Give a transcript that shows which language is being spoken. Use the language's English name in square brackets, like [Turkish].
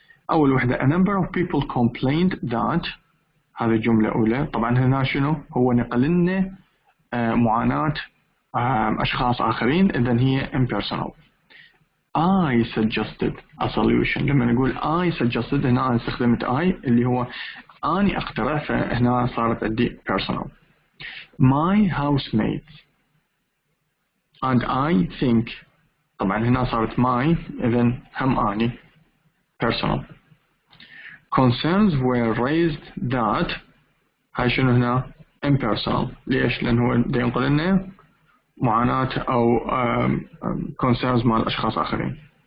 [Arabic] أول وحدة [English] a number of people complained that. [Arabic] هذه الجملة أولى. طبعا هنا شنو؟ هو نقل لنا معاناة أشخاص آخرين، إذن هي impersonal. [English] I suggested a solution. [Arabic] لما نقول [English] I suggested [Arabic] هنا أنا استخدمت I اللي هو أني أقترح، فهنا صارت عندي personal. [English] My housemates and I think. [Arabic] طبعا هنا صارت my، إذن هم أني personal. [English] Concerns were raised that. [Arabic] هاي شنو هنا؟ impersonal. ليش؟ لأن هو ينقل لنا معاناة أو concerns مع الأشخاص آخرين.